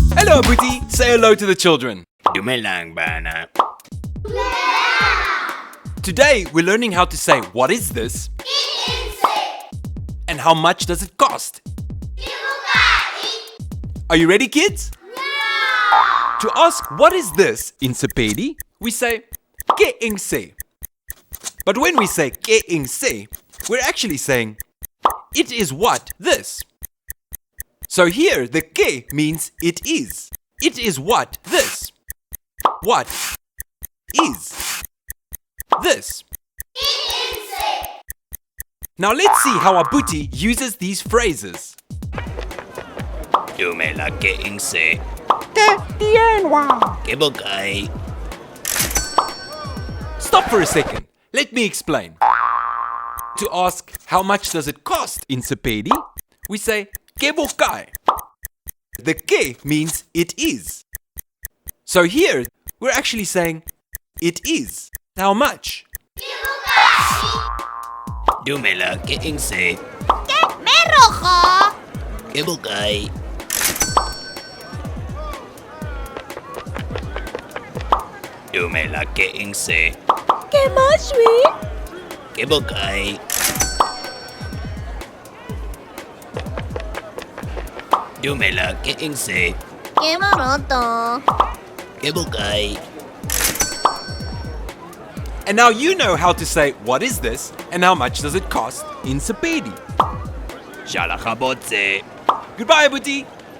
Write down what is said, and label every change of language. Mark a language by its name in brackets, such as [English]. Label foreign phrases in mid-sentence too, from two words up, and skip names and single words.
[English] Hello, Abuti. Say hello to the children. [Northern Sotho] Dumelang bana. [English] Today, we're learning how to say, what is this? And how much does it cost? Are you ready, kids? To ask what is this in Sepedi, we say [Northern Sotho] ke eng se. [English] But when we say [Northern Sotho] ke eng se, [English] we're actually saying it is what this. So here the ke means it is. It is what this. What is this? Now let's see how Abuti uses these phrases. [Northern Sotho] Dumela ke eng se. Ke bokae? [English] Stop for a second. Let me explain. To ask how much does it cost in Sepedi, we say [Northern Sotho] ke bokae. [English] The ke means it is. So here we're actually saying it is. How much? [Northern Sotho] Dumela ke eng se. Ke bokae? Dumela ke eng se. Ke bokae? Dumela ke eng se. Ke bokae? [English] And now you know how to say what is this and how much does it cost in Sepedi. [Northern Sotho] Shala gabotse. [English] Goodbye, Abuti.